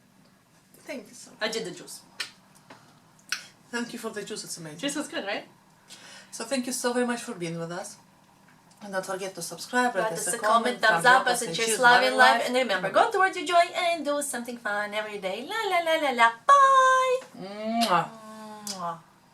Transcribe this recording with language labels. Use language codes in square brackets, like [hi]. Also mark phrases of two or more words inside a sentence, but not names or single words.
[en] Thank you so much. I did the juice. Thank you for the juice. It's amazing. Juice was good, right? So thank you so very much for being with us. And don't forget to subscribe, Write write us us a comment, thumbs up, us and cheers, love and life. And remember, go towards your joy and do something fun every day. La la la la la. Bye! Mwah. Mwah.